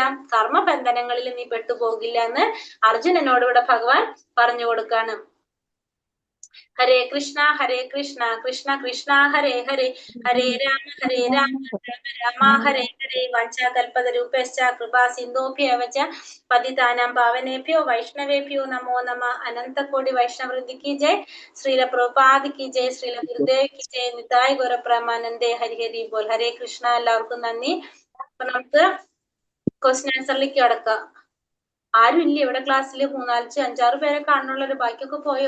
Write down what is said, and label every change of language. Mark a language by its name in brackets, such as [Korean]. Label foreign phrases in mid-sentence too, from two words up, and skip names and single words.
[Malayalam] കർമ്മബന്ധനങ്ങളിൽ നീ പെട്ടുപോകില്ല എന്ന് അർജുനനോട് ഇവിടെ ഭഗവാൻ പറഞ്ഞു കൊടുക്കാണ്. [Sanskrit] ഹരേ കൃഷ്ണ കൃഷ്ണ കൃഷ്ണ ഹരേ ഹരേ, ഹരേ രാമ രാമ രാമ ഹരേ ഹരേ. വഞ്ചാകൽപതരൂപശ്ച കൃപാ സിന്ധോഭ്യവ ച പതിതാനാം പാവനേഭ്യോ വൈഷ്ണവേഭ്യോ നമോ നമ. [Hindi] अनन्तकोटि वैष्णववृन्दी की जय। श्रील प्रभुपाद की जय. श्रील गुरुदेव की जय. [Bangla] নিতাই গৌর প্রেমানন্দে। হরি হরি বোল. [Sanskrit] ഹരേ കൃഷ്ണ. [Malayalam] എല്ലാവർക്കും നന്ദി. അപ്പൊ നമുക്ക് [English] question answerലേക്ക് [Malayalam] കടക്കാം. ആരും ഇല്ല ഇവിടെ ക്ലാസ്സിൽ. 3-5-6 പേരെ കാണുന്നുള്ളൊരു. ബാക്കിയൊക്കെ പോയോ?